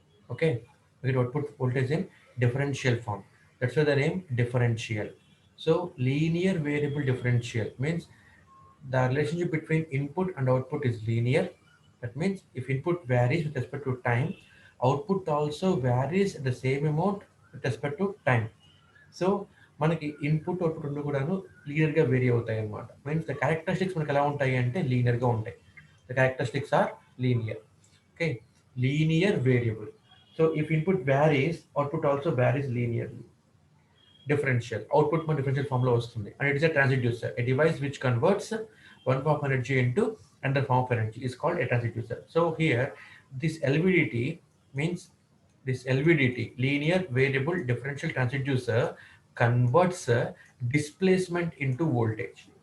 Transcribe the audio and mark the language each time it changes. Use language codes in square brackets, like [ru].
[en] Okay, we get output voltage in differential form. That's why the name differential. So linear variable differential means the relationship between input and output is linear. That means if input varies with respect to time, output also varies the same amount with respect to time. [te] So మనకి input output రెండు కూడాను లీనియర్గా vary అవుతాయి అన్నమాట. Means the characteristics మనకి ఎలా ఉంటాయి అంటే లీనియర్గా ఉంటాయి. [en] The characteristics are linear. Okay, linear variable. So if input varies output also varies linearly. Differential output [te] మన differential form లో వస్తుంది, [en] and it is a transducer, a device which converts one form of energy into another form of energy is called a transducer. So here this LVDT means this LVDT, linear variable differential transducer, converts displacement into voltage.